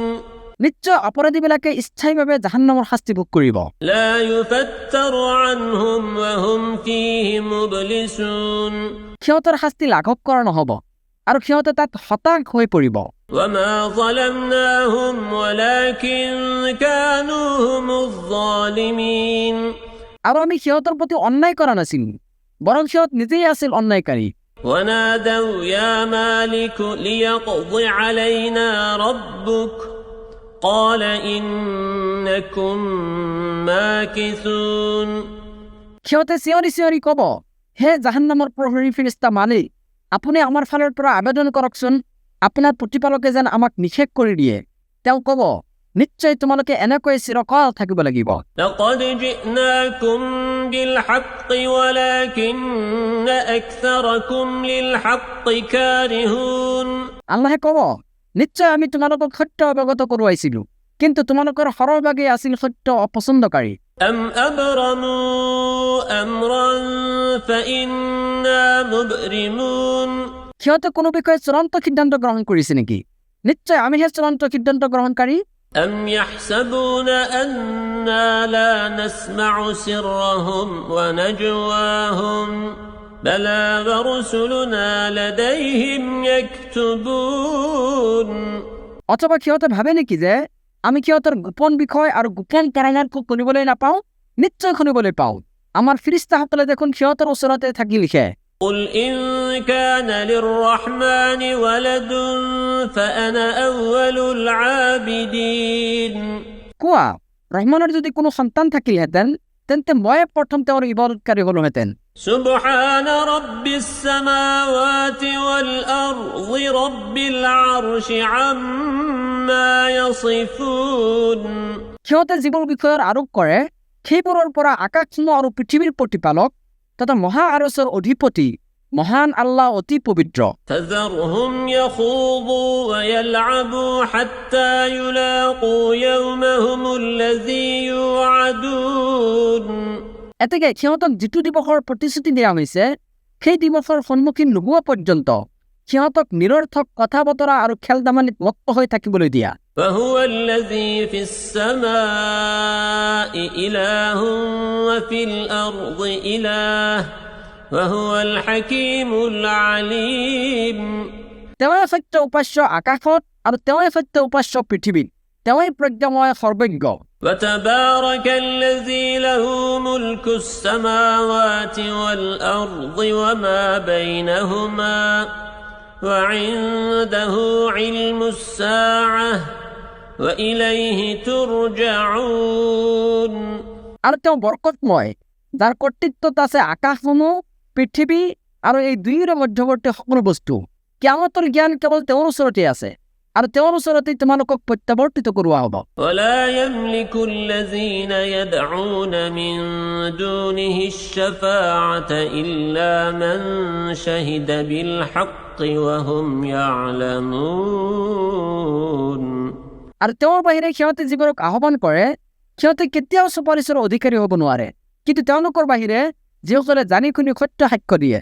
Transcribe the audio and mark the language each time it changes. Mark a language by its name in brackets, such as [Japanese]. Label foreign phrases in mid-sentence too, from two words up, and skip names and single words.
[Assamese] নিশ্চয় অপৰাধীবিলাকে স্থায়ীভাৱে জাহান্নামৰ শাস্তি ভোগ কৰিব [Arabic] لا يفتر عنهم وهم فيه مبلسون [Assamese] সিহঁতৰ শাস্তি লাঘৱ কৰা নহব আৰু সিহঁতে তাত হতাশ হৈ পৰিব [Arabic] وما ظلمناهم ولكن كانوا هم الظالمين [Assamese] আৰু আমি সিহঁতৰ প্ৰতি অন্যায় কৰা নাছিলো বৰং সিহঁত নিজেই আছিল অন্যায়কাৰী [Arabic] ونادوا يا مالك ليقض علينا ربك قال إنكم ماكثون [Assamese] সিহঁতে চিঞৰি চিঞৰি কব হে জাহান্নামৰ প্ৰহৰী ফেৰেস্তা মালিক আপুনি আমাৰ ফালৰ পৰা আবেদন কৰকচোন আপোনাৰ প্ৰতিপালকে যেন আমাক নিষেধ কৰি দিয়ে তেওঁ কব নিশ্চয় তোমালোকে এনেকৈ চিৰকাল থাকিব লাগিব [Arabic] لقد جئناكم بالحق ولكن أكثركم للحق كارهون [Assamese] আল্লাহে কব নিশ্চয় আমি তোমালোকক সত্য অৱগত কৰোৱাইছিলো কিন্তু তোমালোকৰ সৰহভাগে আছিল সত্য অপছন্দকাৰী [Arabic] أم أبرموا أمرا فإنا مبرمون [Assamese] সিহঁতে কোনো বিষয়ে চূড়ান্ত সিদ্ধান্ত গ্ৰহণ কৰিছে নেকি নিশ্চয় আমিহে চূড়ান্ত সিদ্ধান্ত গ্ৰহণকাৰী [Arabic] أم يحسبون أنا لا نسمع سرهم ونجواهم بلى ورسلنا لديهم يكتبون [Assamese] অথবা সিহঁতে ভাবে নেকি যে আমি সিহঁতৰ গোপন বিষয় আৰু গোপন পৰামৰ্শ শুনিবলৈ নাপাওঁ নিশ্চয় শুনিবলৈ পাওঁ আমাৰ ফিৰিস্তাসকলে দেখোন সিহঁতৰ ওচৰতে থাকি লিখে [Arabic] قل إن كان للرحمن ولد فأنا أول العابدين [Assamese] কোৱা ৰহমানৰ যদি কোনো সন্তান থাকিলহেঁতেন তেন্তে মই প্ৰথম তেওঁৰ ইবাদতকাৰী হলোহেঁতেন [Arabic] سبحان رب السماوات والأرض رب العرش عما يصفون [Assamese] সিহঁতে যিবোৰ বিষয়ৰ আৰোপ কৰে সেইবোৰৰ পৰা আকাশসমূহ আৰু পৃথিৱীৰ প্ৰতিপালক তথা মহা আৰচৰ অধিপতি মহান আল্লাহ অতি পবিত্ৰ [Arabic] فذرهم يخوضوا ويلعبوا حتى يلاقوا يومهم الذي يوعدون [Assamese] এতেকে সিহঁতক যিটো দিৱসৰ প্ৰতিশ্ৰুতি দিয়া হৈছে সেই দিৱসৰ সন্মুখীন নোহোৱা পৰ্যন্ত সিহঁতক নিৰৰ্থক কথা বতৰা আৰু খেল ধেমালিত মত্ত হৈ থাকিবলৈ দিয়া [Arabic] وهو الذي في السماء إله وفي الأرض إله وهو الحكيم العليم [Assamese] তেওঁৱে সত্য উপাস্য আকাশত আৰু তেওঁৱে সত্য উপাস্য পৃথিৱীত তেওঁৱে প্ৰজ্ঞাময় সৰ্বজ্ঞ [Arabic] وتبارك الذي له ملك السماوات والأرض وما بينهما وعنده علم الساعة وإليه ترجعون [Assamese] আৰু তেওঁ বৰকতময় যাৰ কৰ্তৃত্বত আছে আকাশসমূহ পৃথিৱী আৰু এই দুয়োৰে মধ্যৱৰ্তী সকলো বস্তু কিয়ামতৰ জ্ঞান কেৱল তেওঁৰ ওচৰতে আছে আৰু তেওঁৰ ওচৰতে তোমালোকক প্ৰত্যাৱৰ্তিত কৰোৱা হ'ব [Arabic] ولا يملك الذين يدعون من دونه الشفاعة إلا من شهد بالحق وهم يعلمون [Assamese] আৰু তেওঁৰ বাহিৰে সিহঁতে যিবোৰক আহ্বান কৰে সিহঁতে কেতিয়াও চুপাৰিচৰ অধিকাৰী হ'ব নোৱাৰে কিন্তু তেওঁলোকৰ বাহিৰে যিসকলে জানি শুনি সত্য সাক্ষ্য দিয়ে